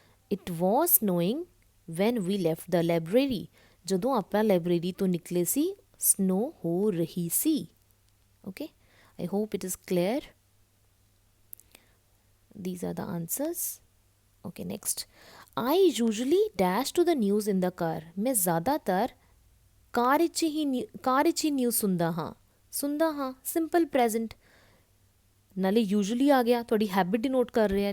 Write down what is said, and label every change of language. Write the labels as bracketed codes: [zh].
[en] It was snowing when we left the library. [pa] ਜਦੋਂ ਆਪਾਂ library ਤੋਂ ਨਿਕਲੇ ਸੀ ਸਨੋ ਹੋ ਰਹੀ ਸੀ। [en] Okay, I hope it is clear. These are the answers. Okay, next. I usually dash to the news in the car. [hi] मैं ज़्यादातर [pa] ਕਾਰ ਵਿੱਚ ਹੀ news ਸੁਣਦਾ ਹਾਂ। ਸਿੰਪਲ ਪ੍ਰੈਜ਼ੈਂਟ, ਨਾਲੇ ਯੂਜੂਲੀ ਆ ਗਿਆ, ਤੁਹਾਡੀ ਹੈਬਿਟ ਡਿਨੋਟ ਕਰ ਰਿਹਾ।